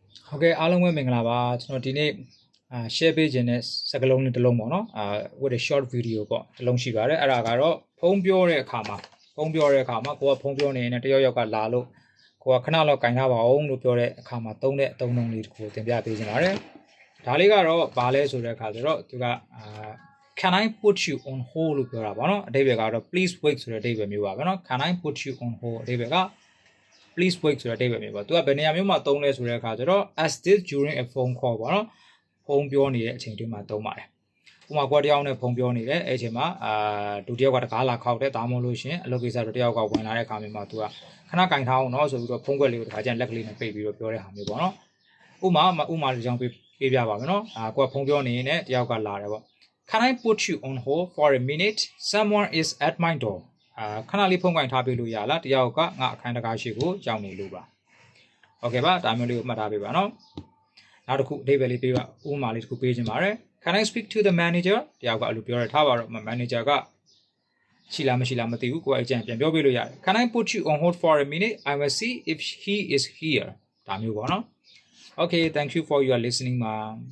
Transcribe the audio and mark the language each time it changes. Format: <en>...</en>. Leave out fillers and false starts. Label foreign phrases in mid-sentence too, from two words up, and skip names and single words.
<my>Okay အားလုံးပဲမင်္ဂလာပါကျွန်တော်ဒီနေ့share ပေးခြင်းနဲ့စကားလုံးလေးတစ်လုံးပေါ့နော်</my> <en>with a short video</en> <my>ပေါ့တစ်လုံးရှိပါတယ်အဲ့ဒါကတော့ဖုန်းပြောတဲ့အခါမှာကိုကဖုန်းပြောနေရင်တယောက်ယောက်ကလာလို့ကိုကခဏလောက်ကင်ထားပါ အောင်လို့ပြောတဲ့အခါမှာသုံးတဲ့အသုံးအနှုန်းလေးတစ်ခုတင်ပြပေးခြင်းပါတယ်ဒါလေးကတော့ဘာလဲဆိုတဲ့အခါဆိုတော့သူက</my> <en>can I put you on hold</en> <my>လို့ပြောတာပေါ့နော်အဓိပ္ပာယ်ကတော့ please wait ဆိုတဲ့အဓိပ္ပာယ်မျိုးပါပဲနော်</my> <en>can I put you on hold</en> <my>အဓိပ္ပာယ်က</my> <en>please wait</en> <my>ဆိုတဲ့အဓိပ္ပာယ်မျိုးပေါ့သူကဘယ်နေရာမျိုးမှာသုံးလဲဆိုတဲ့အခါကျတော့</my> <en>as this during a phone call</en> <my>ပေါ့နော်ဖုန်းပြောနေတဲ့အချိန်တွင်းမှာသုံးပါတယ်ဥပမာကိုတယောက်နဲ့ဖုန်းပြောနေတယ်အဲ့အချိန်မှာဒုတိယကတကားလာခောက်တယ်ဒါမှမဟုတ်လို့ရှင်အလုပ်ကိစ္စတော့တယောက်ကဝင်လာတဲ့အခါမျိုးမှာသူကခဏကင်ထားအောင်နော်ဆိုပြီးတော့ဖုန်းကွက်လေးကိုတခါကျရင်လက်ကလေးနဲ့ပိတ်ပြီးတော့ပြောတဲ့ဟာမျိုးပေါ့နော်ဥမာတစ်ကြောင်းပေးပြပါမယ်နော်ကိုကဖုန်းပြောနေရင်တယောက်ကလာတယ်ပေါ့</my> <en>Can I put you on hold for a minute? Someone is at my door.</en> <my>ခဏလေးဖုန်းကင်ထားပေးလို့ရလားတယောက်ကငါအခန်းတကားရှိကိုရောက်နေလို့ပါ Okay ပါဒါမျိုးလေးကိုမှတ်ထားပေးပါနော်နောက်တစ်ခုအဓိပ္ပာယ်လေးပေးပါဥပမာလေးတစ်ခုပေးခြင်းပါတယ်</my> <en>Can I speak to the manager</en> <my>တယောက်ကအဲ့လိုပြောရထားပါတော့ manager ကရှိလားမရှိလားမသိဘူးကိုယ်အကြံပြန်ပြောပေးလို့ရတယ်</my> <en>Can I put you on hold for a minute? I will see if he is here</en> <my>ဒါမျိုးပေါ့နော်</my> <en>Okay thank you for your listening ma</en>